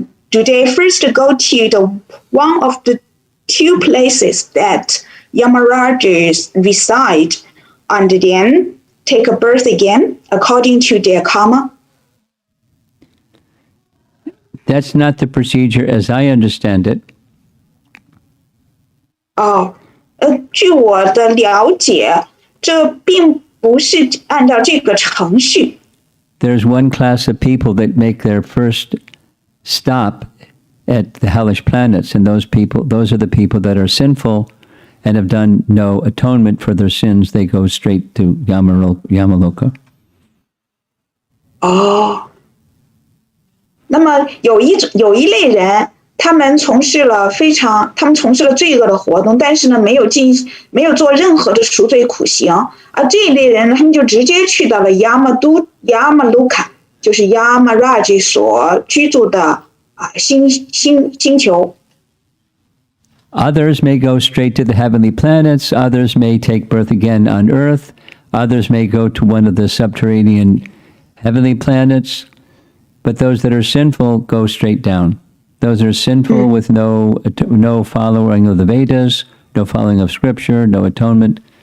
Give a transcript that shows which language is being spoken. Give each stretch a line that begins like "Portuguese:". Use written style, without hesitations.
English: Do they first go to the one of the 2 places that Yamaraj reside, and then take a birth again according to their karma? That's not the procedure as I understand it.
Chinese: 据我的了解，这并不是按照这个程序。
English: There's one class of people that make their first stop at the hellish planets, and those are the people that are sinful and have done no atonement for their sins. They go straight to Yamaloka.
Chinese: 那么有一类人，他们从事了罪恶的活动，但是呢，没有做任何的赎罪苦行，而这一类人，他们就直接去到了Yamaluka， 就是 Yamaraj 所居住的星球。
English: Others may go straight to the heavenly planets. Others may take birth again on Earth. Others may go to one of the subterranean heavenly planets. But those that are sinful go straight down. Those are sinful with no following of the Vedas, no following of Scripture, no atonement.